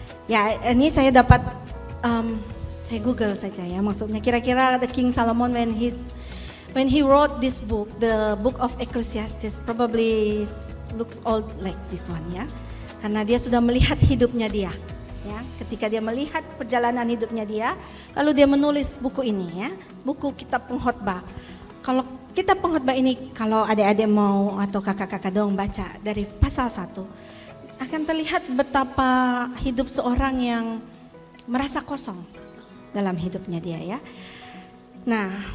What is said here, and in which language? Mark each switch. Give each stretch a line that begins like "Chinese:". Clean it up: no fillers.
Indonesian: Ya, ini saya dapat saya Google saja ya. Maksudnya kira-kira
English: the King Solomon when he wrote this book, the Book of Ecclesiastes, probably looks old like this one ya.
Indonesian: Karena dia sudah melihat hidupnya dia ya. Ketika dia melihat perjalanan hidupnya dia, lalu dia menulis buku ini ya, buku Kitab Pengkhotbah. Kalau Kitab Pengkhotbah ini, kalau adik-adik mau atau kakak-kakak dong baca dari pasal 1, akan terlihat betapa hidup seorang yang merasa kosong dalam hidupnya dia ya. Nah,